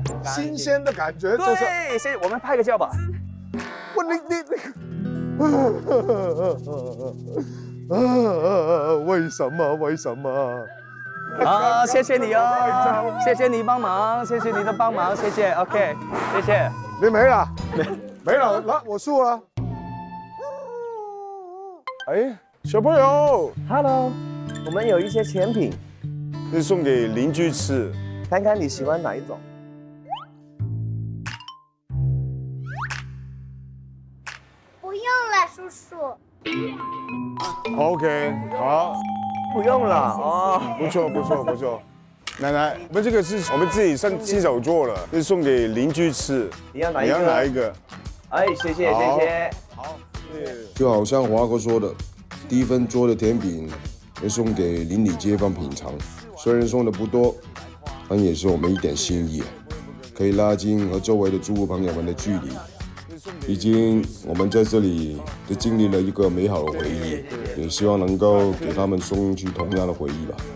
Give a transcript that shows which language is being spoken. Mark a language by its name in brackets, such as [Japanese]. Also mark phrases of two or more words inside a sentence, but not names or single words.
[Chinese] 新鮮的感覺就是。對，現在我們拍個照吧。我你，為什麼？啊，謝謝你哦，謝謝你幫忙，謝謝你的幫忙，謝謝 ，OK，謝謝。你沒了，沒了，來，我輸了。哎，小朋友，Hello， 我們有一些甜品，是送給鄰居吃，看看你喜歡哪一種。不用了，叔叔。 OK， 好，不用了哦，不錯。奶奶，我們這個是我們自己親手做的，是送給鄰居吃。你要哪一個？ 哎，謝謝。好，就好像華哥說的，第1份做的甜品會送給鄰里街坊品嘗，雖然送的不多，但也是我們一點心意，可以拉近和周圍的住戶朋友們的距離。畢竟我們在這裡都經歷了一個美好的回憶，也希望能夠給他們送去同樣的回憶吧。